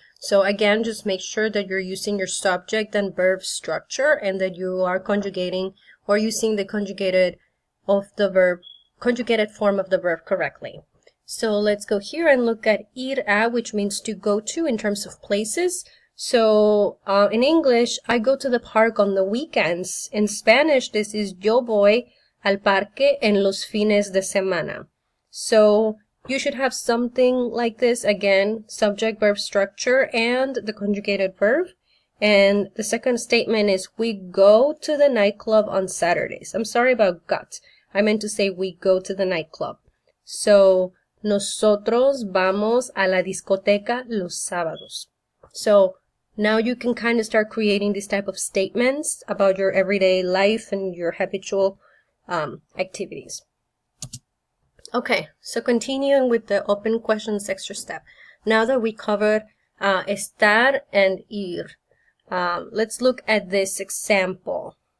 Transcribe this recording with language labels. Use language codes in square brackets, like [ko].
[en] So again, just make sure that you're using your subject and verb structure and that you are conjugating or using the conjugated form of the verb correctly. So let's go here and look at ir a, which means to go to in terms of places. So in English, I go to the park on the weekends. In Spanish, this is [es] yo voy al parque en los fines de semana. [en] So you should have something like this. Again, subject, verb structure, and the conjugated verb. And the second statement is we go to the nightclub on Saturdays. I'm sorry about got. I meant to say we go to the nightclub. [es] So nosotros vamos a la discoteca los sábados. [en] So now you can kind of start creating these type of statements about your everyday life and your habitual activities. Okay, so continuing with the open questions extra step. Now that we covered estar and ir, let's look at this example.